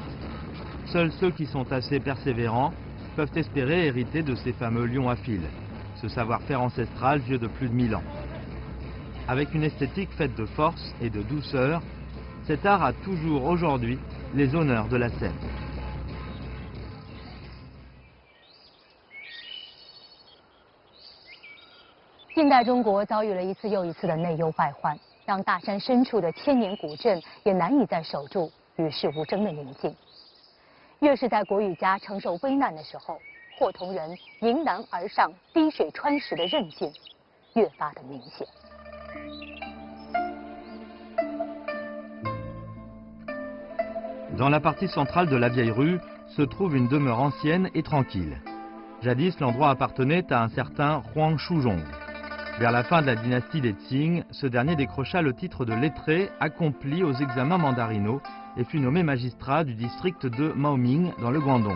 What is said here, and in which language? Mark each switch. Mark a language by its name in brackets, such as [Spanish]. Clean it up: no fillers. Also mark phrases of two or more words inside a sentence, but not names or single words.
[French] Seuls ceux qui sont assez persévérants peuvent espérer hériter de ces fameux lions à fil, ce savoir-faire ancestral vieux de plus de 1000 ans. Avec une esthétique faite de force et de douceur, cet art a toujours aujourd'hui les honneurs de la scène. [Chinese] 近代中国遭遇了一次又一次的内忧外患，让大山深处的千年古镇也难以再守住与世无争的宁静。越是在国语家承受危难的时候，霍同人迎难而上、滴水穿石的韧劲越发的明显。 [French] Dans la partie centrale de la vieille rue se trouve une demeure ancienne et tranquille. Jadis, l'endroit appartenait à un certain Huang Shuzhong. Vers la fin de la dynastie des Qing, ce dernier décrocha le titre de lettré accompli aux examens mandarinaux et fut nommé magistrat du district de Maoming dans le Guangdong.